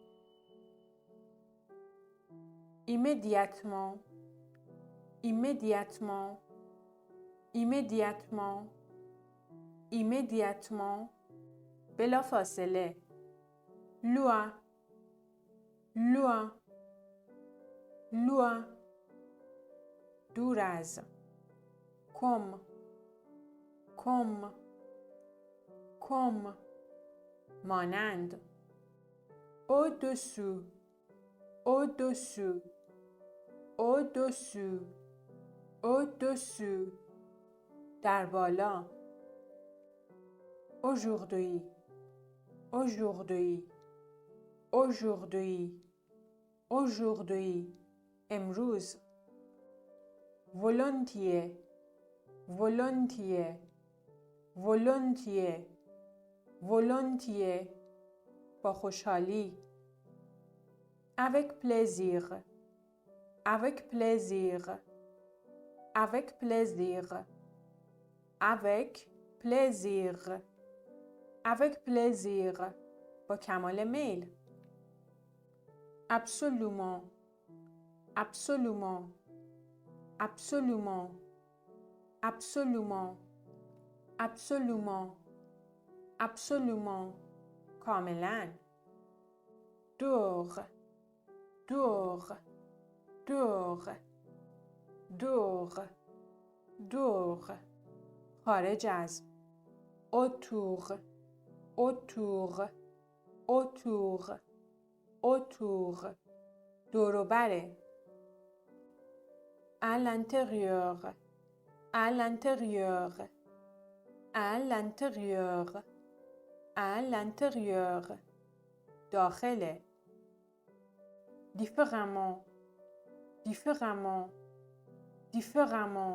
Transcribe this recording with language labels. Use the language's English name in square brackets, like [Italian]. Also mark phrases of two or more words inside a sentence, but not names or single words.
[French] immédiatement immédiatement immédiatement immédiatement [Persian] بلا فاصله [French] loin loin loin [Persian] دور از [French] comme comme comme مانند au-dessous au-dessous au-dessous au-dessous [Persian] در بالا [French] aujourd'hui aujourd'hui aujourd'hui aujourd'hui امروز volontiers volontiers volontiers volontiers [Persian] با خوشحالی [French] avec plaisir avec plaisir avec plaisir avec plaisir avec plaisir [Persian] با کمال میل [French] absolument absolument absolument absolument absolument absolument کاملا dehors dehors dehors dehors dehors [Persian] خارج از [French] autour autour autour autour [Persian] دور و بر [French] à l'intérieur à l'intérieur à l'intérieur à l'intérieur داخل différemment différemment différemment